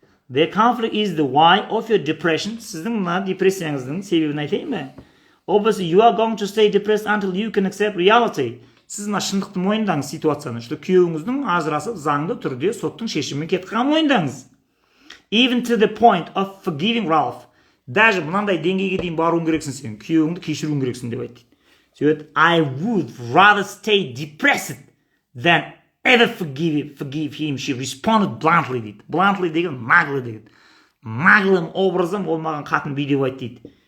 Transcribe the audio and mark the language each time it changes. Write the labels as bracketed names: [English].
[English] The conflict is the why of your depression. [Kazakh] Сіздің мына депрессияңыздың себебін айтайын ба? [English] Obviously, you are going to stay depressed until you can accept reality. [Kazakh] Сіз мына шындықты мойындаңыз ситуацияны. Что күйеуіңіздің ажырасып заңды түрде соттың шешімімен кеткенін мойындаңыз. [English] Even to the point of forgiving Ralph. [Kazakh] Даже мынандай деңгейге дейін баруың керексің сен. Күйеуіңді кешіруің керексің деп айтты. [English] Сөйт, I would rather stay depressed than ever forgive him. She responded bluntly дейді. [Kazakh] Bluntly деген наглый деген. [Russian] Наглым образом [Kazakh] ол маған қатын бүй деп айтты дейді.